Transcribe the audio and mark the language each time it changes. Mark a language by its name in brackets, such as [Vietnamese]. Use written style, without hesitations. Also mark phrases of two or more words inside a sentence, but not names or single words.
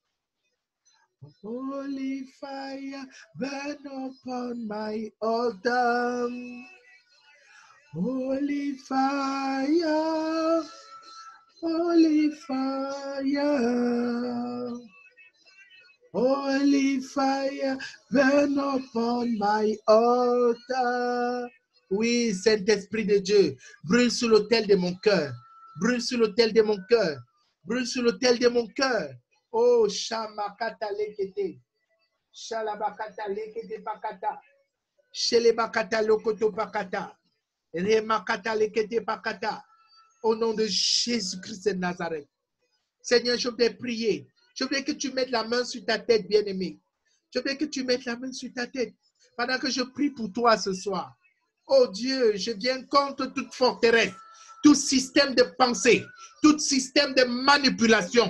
[English] Holy fire, burn upon my altar. Holy fire, holy fire. Holy fire, burn upon my altar. [French] Oui, Saint-Esprit de Dieu, brûle sur l'autel de mon cœur. Brûle sur l'autel de mon cœur. Brûle sur l'autel de mon cœur. Oh, Shamakata lekete. Shalabakata lekete pakata. Shelebakata lokoto pakata. Remakata lekete pakata. Au nom de Jésus-Christ de Nazareth. Seigneur, je voudrais prier. Je voudrais que tu mettes la main sur ta tête, bien-aimé. Je voudrais que tu mettes la main sur ta tête pendant que je prie pour toi ce soir. Oh Dieu, je viens contre toute forteresse, tout système de pensée, tout système de manipulation